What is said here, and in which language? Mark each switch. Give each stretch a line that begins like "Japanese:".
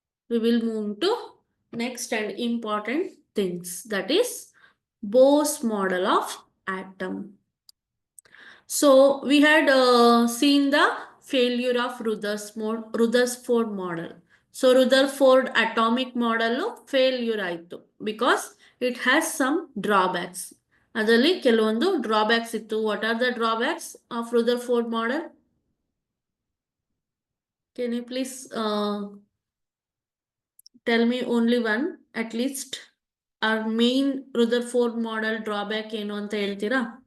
English: We will move to next and important things, that is Bose model of atom. So we had seen the failure of Rutherford model. So Rutherford atomic model failure
Kannada: ಆಯ್ತು
English: because it has some drawbacks.
Kannada: ಅದರಲ್ಲಿ ಕೆಲವೊಂದು drawbacks ಇತ್ತು.
English: What are the drawbacks of Rutherford model? Can you please tell me only one at least? Our main Rutherford model drawback
Kannada: ಏನು ಅಂತ ಹೇಳ್ತೀರಾ?